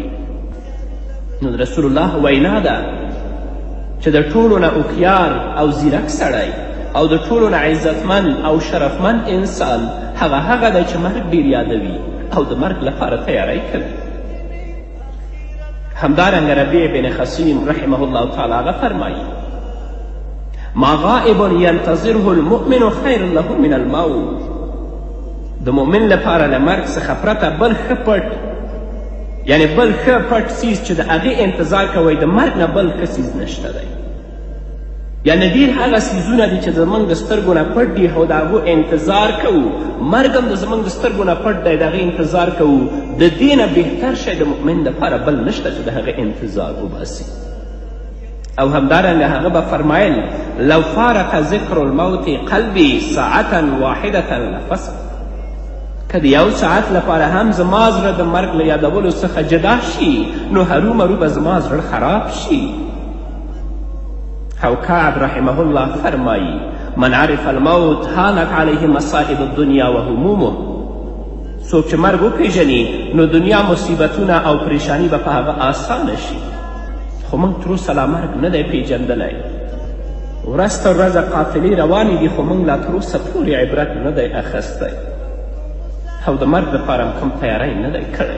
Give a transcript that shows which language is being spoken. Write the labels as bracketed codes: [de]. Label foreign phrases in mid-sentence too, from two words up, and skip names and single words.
[ps] نو د رسول الله وینا ده چې د ټولو نه هوښیار او زیرک سړی او د ټولو نه عزتمند او شرفمند انسان هغه دی چې مرګ ډیر یادوي او د مرګ لپاره تیاری کوي. همدارنګه ربیع بن خصیم [ar] رحمه الله تعالی [ps] هغه فرمایي [ar] ما غائب ینتظره المؤمن خیر له من الموت. [ps] د مؤمن لپاره له مرګ څخه پرته بل ښه پټ، یعنی بل ښه پټ څیز چې د هغې انتظار کوئ د مرګ نه بل ښه څیز نشته دی. یعنی ډېر هغه څیزونه دي چې زموږ د سترګو نه پټ دي او د هغو انتظار کوو، مرګ هم د زموږ د سترګو نه پټ دی، د هغې انتظار کوو. د دې نه بهتر شی د مؤمن لپاره بل نشته چې د هغې انتظار وباسي. او همدارنګه هغه به فرمایل [ar] لو فارق ذکر الموت قلبي ساعة واحدة لفسد. [ps] که د یو ساعت لپاره هم زما زړه د مرګ له یادولو څخه جدا شي نو هرومرو به زما زړه خراب شي. او کعب [ar] رحمه الله [ps] فرمایي [ar] من عرف الموت هانت علیه مصائب الدنیا و همومه. [ps] څوک چې مرګ وپیژني نو دنیا مصیبتونه او پریشانی به په هغه آسانه شي. خو موږ تر اوسه لا مرګ نه دی پیژندلی. ورځ تر ورځه قافلې روانې دي خو موږ لا تر اوسه پورې عبرت نه دی اخیستی او د مرګ دپاره هم کوم تیاری نه دی کړی.